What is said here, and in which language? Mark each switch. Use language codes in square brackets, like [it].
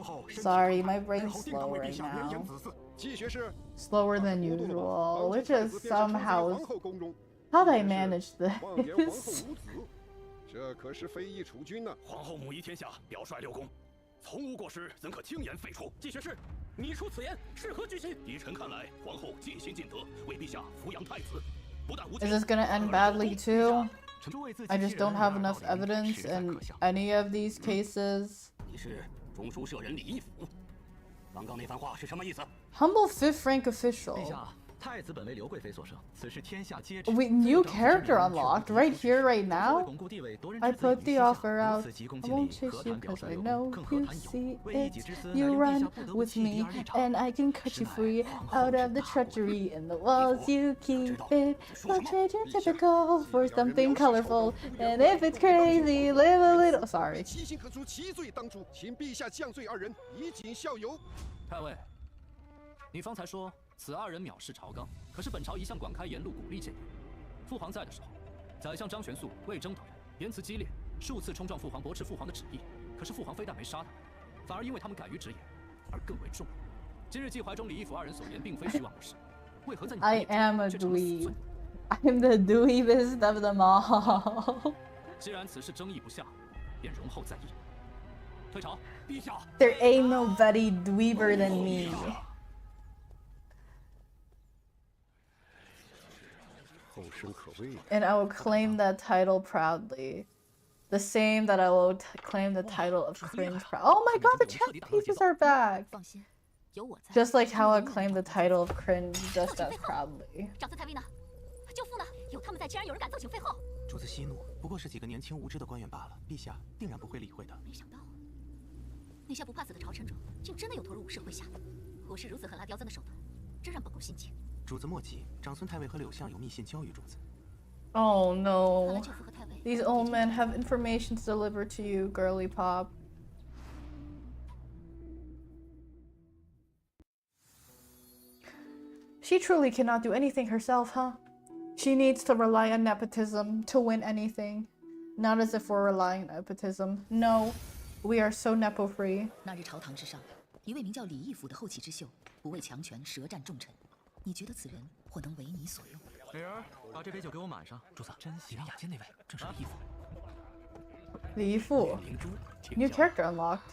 [en] Sorry, my brain's slow right now. Slower than usual, which is somehow how did I manage this? [zh] 这可是非议储君呢。皇后母仪天下，表率六宫，从无过失，怎可轻言废除？季学士，你出此言，是何居心？依臣看来，皇后尽心尽德，为陛下抚养太子。 [en] Is this gonna end badly too? I just don't have enough evidence in any of these cases. [zh] 你是中书舍人李义府，刚刚那番话是什么意思？ [en] Humble 5th rank official. [zh] 陛下，太子本为刘贵妃所生，此事天下皆知。 [en] Wait, new character unlocked right here, right now? I put the offer out. I won't chase you because I know you see it. You run with me, and I can cut you free out of the treachery in the walls. You keep it. I'll trade your typical for something colorful. And if it's crazy, live a little. Sorry. [zh] 其心可诛，其罪当诛，请陛下降罪二人，以儆效尤。太尉，你方才说。此二人藐视朝纲，可是本朝一向广开言路，鼓励谏言。父皇在的时候，宰相张玄素、魏征等人言辞激烈，数次冲撞父皇，驳斥父皇的旨意。可是父皇非但没杀他们，反而因为他们敢于直言，而更为重。今日季怀中、李义府二人所言，并非虚妄不实，为何在你的眼中却成了死罪？ [en] I'm the dweebest of them all. [zh] 既然此事争议不下，便容后再议。退朝，陛下。 [en] There ain't nobody dweeber than me. And I will claim that title proudly. The same that I will claim the title of cringe proud. Oh my god, the chess pieces are back! Just like how I claim the title of cringe just as proudly. [zh] 舅父呢？有他们在，竟然有人敢奏请废后。主子息怒，不过是几个年轻无知的官员罢了，陛下定然不会理会的。没想到，那些不怕死的朝臣者，竟真的有投入武士麾下，果是如此狠辣刁钻的手段，真让本宫心惊。主子莫急，长孙太尉和柳相有密信交于主子。 [en] Oh no. These old men have information to deliver to you, girly pop. She truly cannot do anything herself, huh? She needs to rely on nepotism to win anything. Not as if we're relying on nepotism. No, we are so nepo-free. [zh] 那日朝堂之上，一位名叫李义府的后起之秀，不畏强权，舌战重臣。你觉得此人或能为你所用？女儿，把这杯酒给我满上。主子，真喜欢雅间那位，正是李义府。 [en] 李义府 ，New character unlocked。